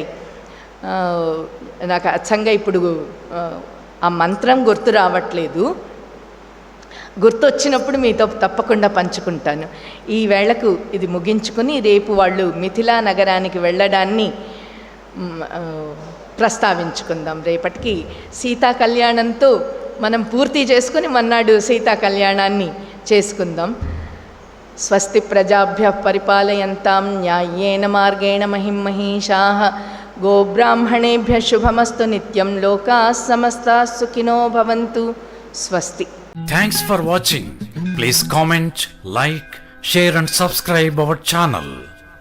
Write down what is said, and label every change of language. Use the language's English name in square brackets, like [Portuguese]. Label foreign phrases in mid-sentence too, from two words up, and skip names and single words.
[Telugu] నాకు అచ్చంగా ఇప్పుడు ఆ మంత్రం గుర్తు రావట్లేదు, గుర్తొచ్చినప్పుడు మీతో తప్పకుండా పంచుకుంటాను. ఈ వేళకు ఇది ముగించుకుని రేపు వాళ్ళు మిథిలా నగరానికి వెళ్ళడాన్ని ప్రస్తావించుకుందాం. రేపటికి సీతా కళ్యాణంతో మనం పూర్తి చేసుకుని మన్నాడు సీతా కళ్యాణాన్ని చేసుకుందాం. [Sanskrit] స్వస్తి ప్రజాభ్యః పరిపాలయంతాం న్యాయేన మార్గేణ మహిమహీషాః గోబ్రాహ్మణేభ్యः శుభమస్తు నిత్యం లోకాః సమస్తాః సుఖినో భవంతు. స్వస్తి. [English] Thanks for watching. Please comment, like, share and subscribe our channel.